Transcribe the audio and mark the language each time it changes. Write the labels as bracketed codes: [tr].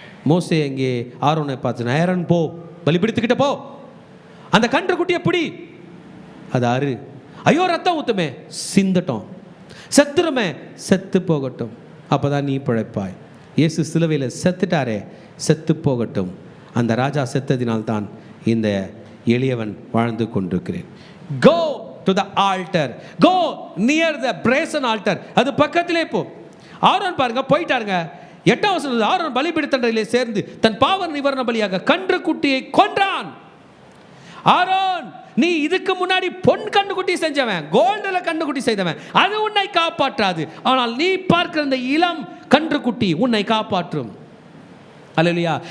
[ta] மோசே அங்கே ஆரோனை பார்த்து, ஏரன் போ, பலிபீடத்துக்கிட்ட போ, அந்த கன்று குட்டியை பிடி, அது அரு. ஐயோ ரத்தம் ஊத்துமே, சிந்தட்டும். செத்துருமே, செத்து போகட்டும், அப்போ தான் நீ பிழைப்பாய். இயேசு சிலுவையில் செத்துட்டாரே, செத்து போகட்டும். அந்த ராஜா செத்ததினால்தான் இந்த எளியவன் வாழ்ந்து கொண்டிருக்கிறேன். [en] Go to the altar. Go near the brazen altar. [ta] அது பக்கத்திலே போ. ஆரோன் பாருங்க போயிட்டாருங்க. 8ஆம் வசனம், ஆரோன் பலிபீட தண்டையிலே சேர்ந்து தன் பாவ நிவாரண பலியாக கன்று குட்டியை கொன்றான். ஆரோன், நீ இதுக்கு முன்னாடி பொன் கண்டுகுட்டி செஞ்சவன், கோல்டில் கண்டுகுட்டி செய்தவன், அது உன்னை காப்பாற்றாது. ஆனால் நீ பார்க்கிற இந்த இளம் கன்றுக்குட்டி உன்னை காப்பாற்றும். அல்லேலூயா.